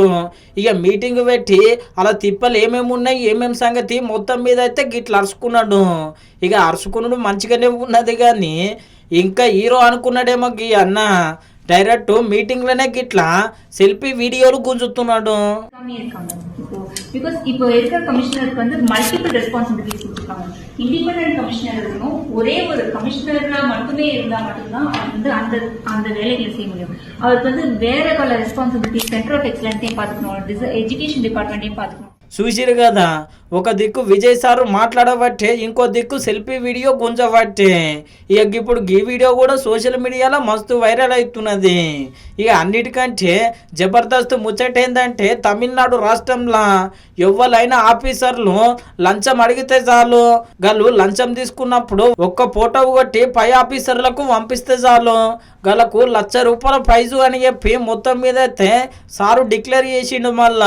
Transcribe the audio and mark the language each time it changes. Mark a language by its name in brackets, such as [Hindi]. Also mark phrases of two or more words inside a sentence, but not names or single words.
[Telugu] ఇక మీటింగ్ పెట్టి అలా తిప్పలు ఏమేమి ఉన్నాయి ఏమేమి సంగతి మొత్తం మీద అయితే గిట్లా అరుచుకున్నాడు. ఇక అరుచుకున్నాడు మంచిగానే ఉన్నది, కానీ ఇంకా హీరో అనుకున్నాడేమో అన్న [English] direct meeting [Telugu] లోనే గిట్లా [English] selfie videos [Telugu] గుంజుతున్నాడు. [Tamil] பிகாஸ் இப்போ இருக்கிற கமிஷனருக்கு வந்து [English] multiple responsibilities [Tamil] கொடுத்துருக்காங்க. இண்டிபெண்டன்ட் கமிஷனருக்கும் ஒரே ஒரு கமிஷனரா மட்டுமே இருந்தா மட்டும்தான் வந்து அந்த அந்த வேலைகளை செய்ய முடியும். அவருக்கு வந்து வேற பல [English] responsibilities centre of excellence [Tamil] பார்த்துக்கணும், [English] education department [Tamil] பார்த்துக்கணும். [Telugu] చూసిరు కదా, ఒక దిక్కు విజయ్ సారు మాట్లాడబట్టే ఇంకో దిక్కు [English] selfie video [Telugu] గుంజబట్టే. ఇక ఇప్పుడు ఈ వీడియో కూడా [English] social media [Telugu] మస్తు వైరల్ అవుతున్నది. ఇక అన్నిటికంటే జబర్దస్త్ ముచ్చట ఏంటంటే తమిళనాడు రాష్ట్రంలో ఎవరైనా ఆఫీసర్లు లంచం అడిగితే చాలు, గలు లంచం తీసుకున్నప్పుడు ఒక్క ఫోటో కొట్టి పై ఆఫీసర్లకు పంపిస్తే చాలు, గలకు ₹1,00,000 ప్రైజు అని చెప్పి మొత్తం మీద అయితే సారు డిక్లేర్ చేసిండు మళ్ళా.